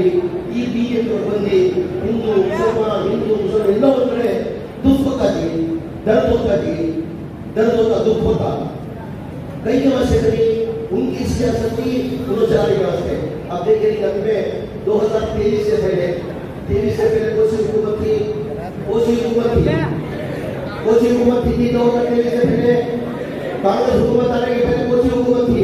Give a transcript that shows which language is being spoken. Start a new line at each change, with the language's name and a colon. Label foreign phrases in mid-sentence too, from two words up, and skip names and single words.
Kannada: ಈ ಬಿಜೆಪಿ ಬಂದು ಹಿಂದೂ ಮುಸಲ್ಮಾನ್, ಹಿಂದೂ ಮುಸಲ್ಮಾನ್ ಎಲ್ಲ ಒಂದ್ ಕಡೆ
Hindi: दुख होता जी, दर्द होता जी, दर्द होता, दुख होता. कई समस्या करी उनकी सियासत की उन्होंने चलाने के वास्ते. अब देखिए में 2023 से पहले कौन सी हुकूमत थी, कौन सी हुकूमत थी, 2023 से पहले कांग्रेस हुकूमत आने के पहले कौन सी हुकूमत थी.